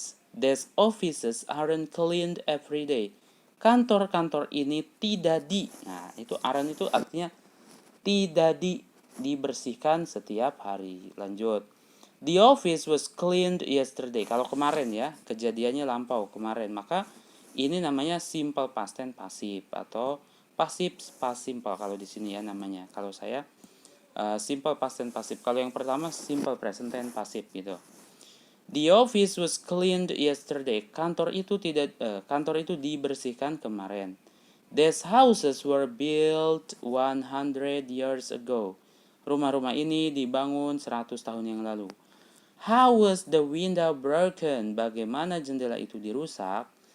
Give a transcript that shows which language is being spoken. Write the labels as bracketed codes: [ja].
[en] These offices aren't cleaned every day. [id] Kantor-kantor ini tidak Nah, itu aren't itu artinya tidak dibersihkan setiap hari. Lanjut. [en] The office was cleaned yesterday. [id] Kalau kemarin ya, kejadiannya lampau kemarin, maka ini namanya simple past tense pasif atau past simple kalau di sini ya namanya. Kalau saya simple past tense pasif. Kalau yang pertama simple present tense pasif gitu. [en] The office was cleaned yesterday. [id] Kantor itu dibersihkan kemarin. [en] These houses were built 100 years ago. [id] Rumah-rumah ini dibangun 100 tahun yang lalu. [en] How was the window broken? [id] Bagaimana jendela itu dirusak?